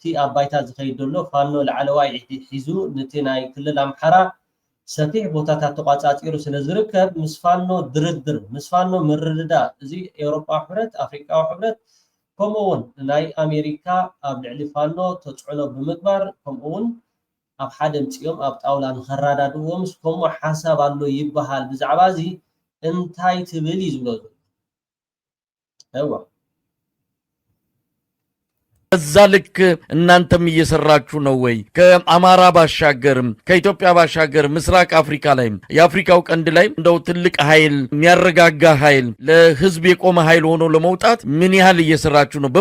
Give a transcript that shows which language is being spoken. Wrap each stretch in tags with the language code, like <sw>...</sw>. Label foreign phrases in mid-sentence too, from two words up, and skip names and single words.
<ti>ኣብ ባይታ ዝኸይድ ዘሎ ፋኖ ላዕለዋይ ሒዙ ነቲ ናይ ክልል ኣምሓራ ሰፊሕ ቦታታት ተቋፃፂሩ ስለ ዝርከብ ምስ ፋኖ ድርድር ምስ ፋኖ ምርድዳእ እዚ ኤውሮጳ ሕብረት ኣፍሪቃዊ ሕብረት ከምኡውን ናይ ኣሜሪካ ኣብ ልዕሊ ፋኖ ተፅዕኖ ብምግባር ከምኡውን ኣብ ሓደ ምፅኦም ኣብ ጣውላ ንኸራዳድዎ ምስ ከምኡ ሓሳብ ኣሎ ይበሃል። ብዛዕባ እዚ እንታይ ትብል እዩ ዝብሎ እዋ</ti> <am>እዛ ልክ እናንተም እየሰራችሁ ነው ወይ? ከአማራ ባሻገርም ከኢትዮጵያ ባሻገር ምስራቅ አፍሪካ ላይ የአፍሪካው ቀንድ ላይ እንደው ትልቅ ኃይል የሚያረጋጋ ኃይል ለህዝብ የቆመ ኃይል ሆኖ ለመውጣት ምን ያህል እየሰራችሁ ነው?</am>